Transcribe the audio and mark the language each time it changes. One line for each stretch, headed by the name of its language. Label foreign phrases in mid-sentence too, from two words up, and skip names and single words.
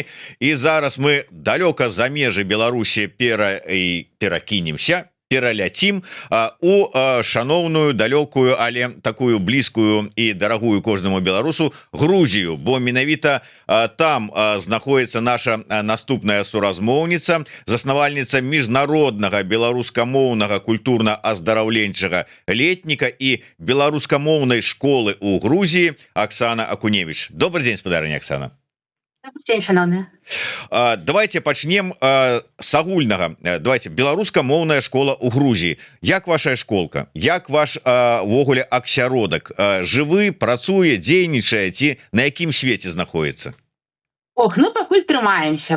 Belarusian: І зараз мы далёка за межы Беларусі перакінемся, пераляцім у шаноўную, далёкую, але такую блізкую і дарагую кожнаму беларусу Грузію, бо менавіта там знаходіцца наша наступная суразмоўніца, заснавальніца міжнароднага беларускамоўнага культурна-аздараўленчага летніка і беларускамоўнай школы ў Грузіі Оксана Акуневич.
Russian: Добрый день, спадарыня Оксана.
Belarusian: День, шановны. Давайте пачнем с агульнага. Давайте, беларускамоўная школа ў Грузіі. Як ваша школка? Як ваш увогуле аксяродак? Жывы, працуе, дзейнічае, ці на якім свеце знаходіцца? Ох, ну пакуль трымаемся.